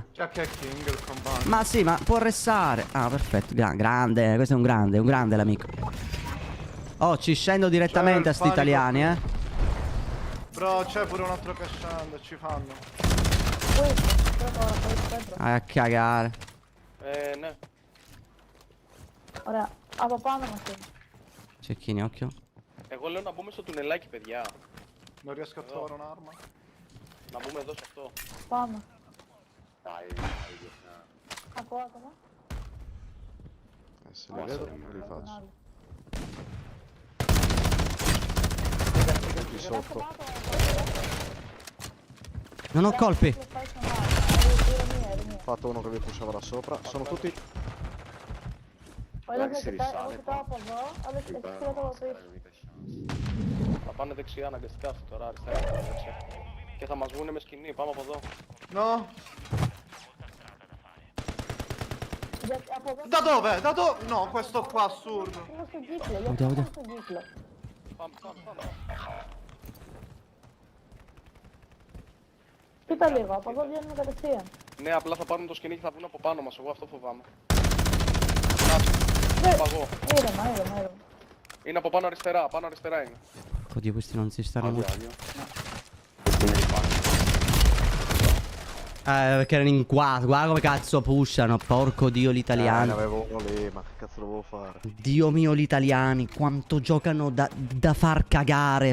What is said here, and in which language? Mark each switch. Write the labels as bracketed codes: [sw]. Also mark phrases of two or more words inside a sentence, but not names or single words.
[it] Già che è King il compagno. Ma sì, ma può arrestare. Ah, perfetto. Grande, questo è un grande l'amico. Oh, ci scendo direttamente a sti panico. italiani, eh. Bro, c'è pure un altro che scende, ci fanno. Vai a cagare. [el] Ναι. Ωραία. Από πάνω μας είναι. [it] Cecchini, occhio. [el] Εγώ λέω να μπούμε στο τουνελάκι, παιδιά. [it] Non riesco a trovare un'arma. [el] Να μπούμε εδώ σε αυτό. Πάμε. Ακούω ακόμα. [it] Se li vedo, li faccio. [el] Άλλο. [it] Qui sotto. Non ho colpi. [el] Πάει στον άλλο. Ηρεμία. [it] Ho fatto uno che vi pushava da sopra. Sono tutti. [el] Ο ένας με κοιτάει, εγώ κοιτάω από εδώ, άλλος έχεις κοιτάω από πίσω. Θα πάνε δεξιά αναγκαστικά αυτή τώρα, αριστερά. Δεξιά. Και θα μας βγουνε με σκηνή, πάμε από εδώ. [it] No? [el] Γιατί από εδώ [it] Da dove? Da dove? No, questo qua assurdo. [el] είναι στον κύκλο, γιατί Ουδε. είναι στον κύκλο. Πάμε. Κοίτα λίγο, από εδώ βγαίνουμε κατευθείαν. Ναι, απλά θα πάρουν το σκηνή και θα βγουν από πάνω μας, εγώ αυτό φοβάμαι. Ναι, Παγώ. ήρεμα. Είναι από πάνω αριστερά είναι. [it] Oddio, questi non si stanno molto. [el] Άδεια. [it] Perché erano in 4. Guarda come cazzo pushano. Porco dio gli Ne italiani. avevo uno lì, ma che cazzo dovevo fare? Dio mio gli italiani. Quanto giocano da far cagare.